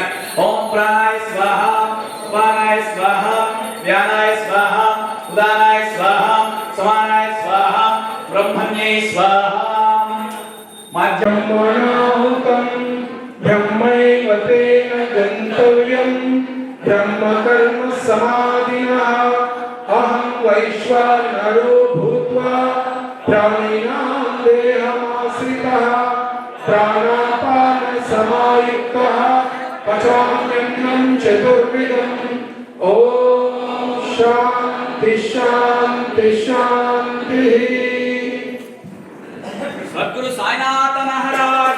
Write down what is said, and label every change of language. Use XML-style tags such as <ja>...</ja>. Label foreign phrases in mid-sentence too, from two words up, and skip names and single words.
<sa>ఓం ప్రాణాయ స్వాహ ఉపానాయ స్వాహ వ్యానాయ స్వాహ ఉదానాయ స్వాహ సమానాయ స్వాహ బ్రహ్మణ్యై స్వాహ. బ్రహ్మణాహుతం బ్రహ్మైవ తేన గంతవ్యం బ్రహ్మకర్మ సమాధినః అహం వైశ్వానరో భూత్వా ప్రాణినాం దేహమాశ్రితః ప్రాణాపాన సమాయుక్తః పచామ్యన్నం చతుర్విధం. ఓం శాంతి శాంతి శాంతి. సద్గురు సాయినాథ మహారాజ్</sa>